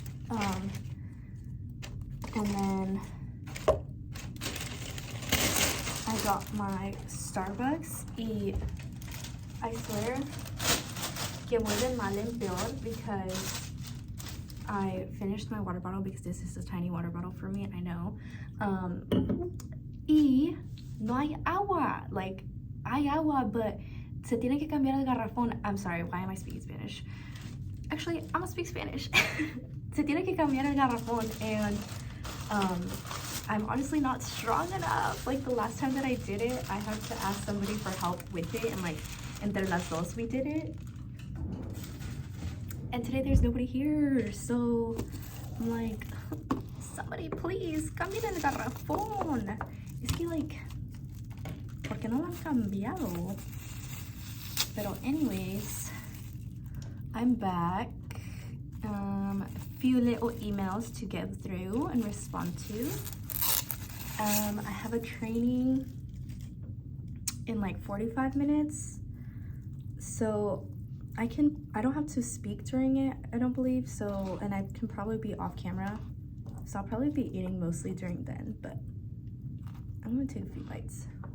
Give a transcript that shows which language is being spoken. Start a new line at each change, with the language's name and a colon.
English: And then I got my Starbucks. Y I swear
Spanish: que voy de mal en peor
English: because I finished my water bottle because this is a tiny water bottle for me, I know.
Spanish: Y no hay agua. Like, hay agua,
English: but
Spanish: se tiene que cambiar el garrafón.
English: I'm sorry, why am I speaking Spanish? Actually, I'm gonna speak Spanish.
Spanish: Se tiene que cambiar el garrafón,
English: and I'm honestly not strong enough. Like the last time that I did it, I had to ask somebody for help with it, and like
Spanish: entre las dos
English: we did it. And today there's nobody here, so I'm like, somebody please
Spanish: cambien el garrafón. Es que
English: like,
Spanish: ¿por qué no lo han cambiado? Pero
English: anyways, I'm back. A few little emails to get through and respond to. I have a training in like 45 minutes, so I don't have to speak during it, I don't believe so, and I can probably be off camera, so I'll probably be eating mostly during then, but I'm gonna take a few bites.